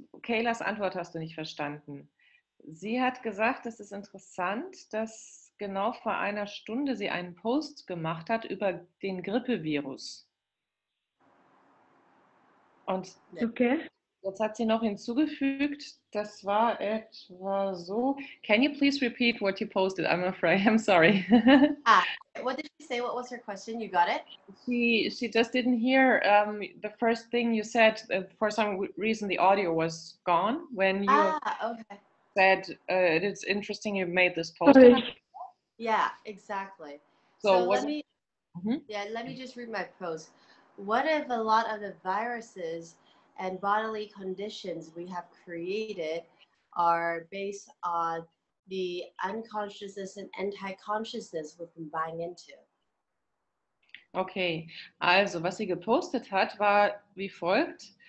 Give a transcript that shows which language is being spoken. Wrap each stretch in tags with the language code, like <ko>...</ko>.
<de>Kaylas Antwort hast du nicht verstanden. Sie hat gesagt, es ist interessant, dass genau vor einer Stunde sie einen Post gemacht hat über den Grippevirus. Und</de> <en>Okay.</en> <de>jetzt hat sie noch hinzugefügt, das war etwa so.</de> <en>Can you please repeat what you posted? I'm afraid. I'm sorry. What did she say? What was her question? You got it? She just didn't hear the first thing you said. For some reason, the audio was gone when you Okay. said it's interesting you made this post. Sorry. Yeah, exactly. So let me Mhm. let me just read my post. What if a lot of the viruses and bodily conditions we have created are based on the unconsciousness and anti-consciousness we've been buying into?</en> <de>Okay, also was sie gepostet hat, war wie folgt.</de>